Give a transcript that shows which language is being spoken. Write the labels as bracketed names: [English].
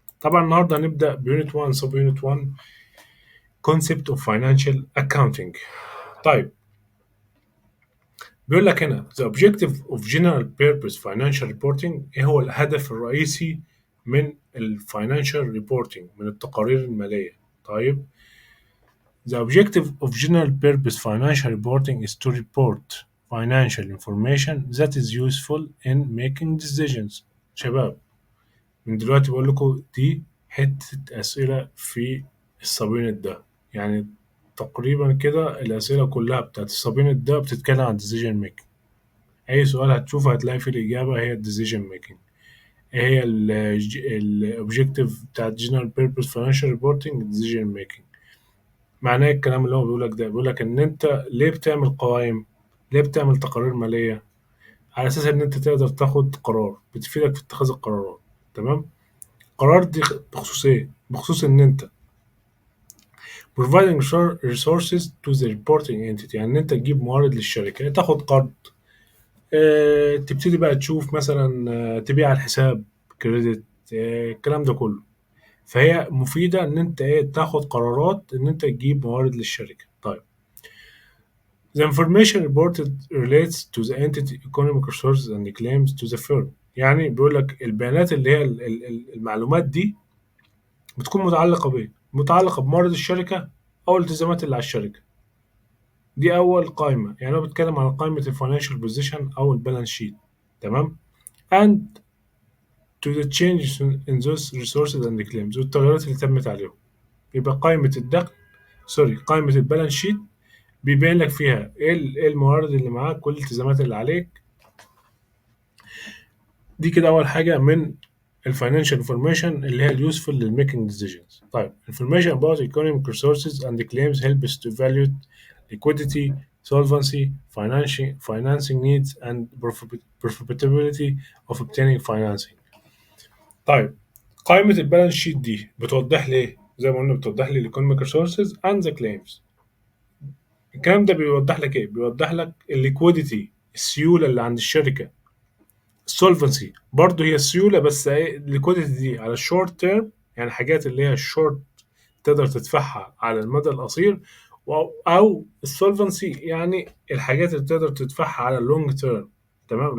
[Arabic] طبعا النهارده هنبدا بيونت 1 سب يونت 1 [English] concept of financial accounting. [Arabic] طيب بيقول لك هنا [English] the objective of general purpose financial reporting، [Arabic] ايه هو الهدف الرئيسي من الفاينانشال ريبورتنج، من التقارير المالية. [English] طيب the objective of general purpose financial reporting is to report financial information that is useful in making decisions. [Arabic] شباب من دلوقتي بقول لكم دي حتة أسئلة في السبينت ده، يعني تقريبا كده الأسئلة كلها بتاعت السبينت ده بتتكلم عن [English] decision making. [Arabic] أي سؤال هتشوفه هتلاقي فيه الإجابة هي [English] decision making. [Arabic] إيه هي الأوبجيكتيف بتاعت [English] general purpose financial reporting؟ [Arabic] decision making. معناه الكلام اللي هو بيقولك ده، بيقولك إن أنت ليه بتعمل قوائم، ليه بتعمل تقارير مالية؟ على أساس إن أنت تقدر تاخد قرار بتفيدك في اتخاذ القرارات. تمام. قرار دي بخصوص ايه؟ بخصوص ان انت [English] providing resources to the reporting entity، [Arabic] يعني ان انت تجيب موارد للشركة، يعني تاخد قرض، تبتدي بقى تشوف مثلا تبيع على الحساب، كريدت، الكلام ده كله. فهي مفيدة ان انت ايه، تاخد قرارات ان انت تجيب موارد للشركة. طيب [English] the information reported relates to the entity economic resources and claims to the firm، [Arabic] يعني بيقول لك البيانات اللي هي المعلومات دي بتكون متعلقة بإيه؟ متعلقة بموارد الشركة أو الالتزامات اللي على الشركة. دي أول قائمة، يعني هو بيتكلم على قائمة الفاينانشال بوزيشن أو البالانس شيت. تمام. [English] and to the changes in those resources and claims، [Arabic] والتغيرات اللي تمت عليهم. يبقى قائمة الدخل، سوري، قائمة البالانس شيت بيبين لك فيها إيه الموارد اللي معاك والالتزامات اللي عليك. دي كده أول حاجة من الفاينانشال انفورميشن اللي هي اليوسفول للميكينج ديسيجنز. طيب [English] information about economic resources and the claims helps to evaluate liquidity, solvency, financing needs and profitability of obtaining financing. [Arabic] طيب قائمة البالانس شيت دي بتوضح لي ايه؟ زي ما قلنا بتوضح لي [English] الايكونوميك resources and the claims. [Arabic] الكلام ده بيوضح لك ايه؟ بيوضح لك الليكويديتي، السيولة اللي عند الشركة. السولفنسي برضه هي السيولة، بس ايه الليكويديتي دي على الشورت تيرم، يعني حاجات اللي هي الشورت تقدر تدفعها على المدى القصير، او السولفنسي يعني الحاجات اللي تقدر تدفعها على اللونج تيرم. تمام.